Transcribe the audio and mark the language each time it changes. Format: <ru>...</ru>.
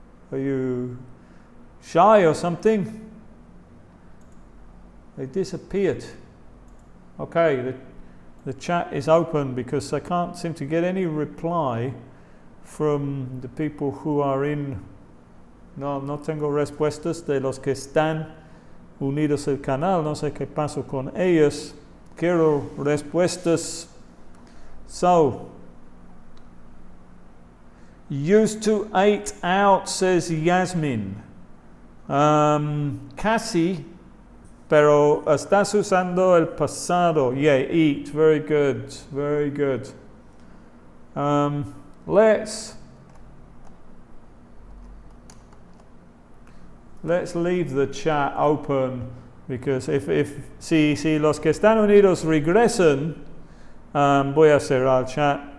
<en>Are you shy or something? They disappeared. Okay, the chat is open because I can't seem to get any reply from the people who are in.</en> <es>No tengo respuestas de los que están unidos al canal. No sé qué pasó con ellos. Quiero respuestas.</es> <en>So, used to eat out, says Yasmin.</en> <es>Casi, pero estás usando el pasado.</es> <en>Yeah, eat. Very good. Very good. Let's leave the chat open because</en> <es>si los que están unidos regresan, voy a cerrar el chat.</es>